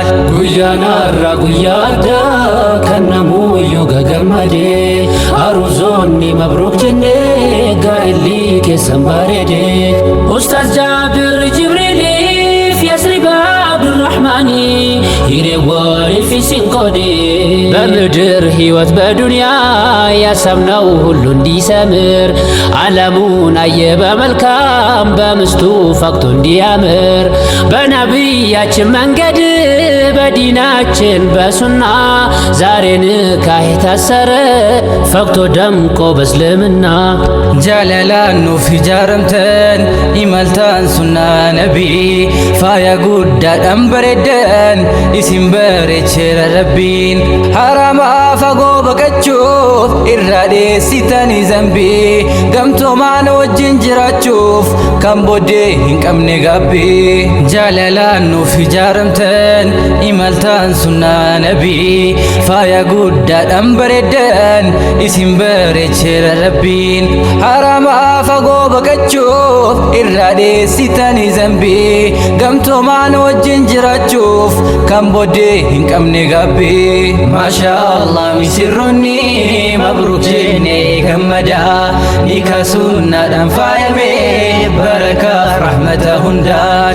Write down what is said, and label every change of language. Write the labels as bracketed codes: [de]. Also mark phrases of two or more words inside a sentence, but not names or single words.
[om] guyyaan har'aa guyyaa addaa kan namuuyyuu gagammadee aruuzoonni mabruuk jennee gaa'elli keessan bareedee Ustaaz Jaabir Jibriiliif Yasriba Abdurrahmaani hireewwanii fi sinqodee [am] በምድር ሕይወት በዱንያ ያሰብነው ሁሉ እንዲሰምር ዓለሙን አየ በመልካም በምስቱ ፈቅቶ እንዲያምር በነቢያችን መንገድ በዲናችን በሱና ዛሬ ንካህ የታሰረ ፈቅቶ ደምቆ በእስልምና [om] jaalalaan nuuf ijaaramtan imaltaan sunnaa nabii faaya guddaadhaan bareeddan isin bareechera rabbiin harama fagoo baqachuuf irraa dheessitanii zambii gamtoomaan wajjin jiraachuuf kan booddee hin qabne gaabbii jaalalaan nuuf ijaaramtan imaltaan sunnaa nabii faaya guddaadhaan bareeddan isin bareechera rabbiin harama fagoo baqachuuf irraa dheessitanii zambii gamtoomaan wajjin jiraachuuf kan booddee hin qabne gaabbii MashaAllah misirroonni mabruuk jennee gammadaa nika sunnaadhaan faayamee barakaa rahmata hundaa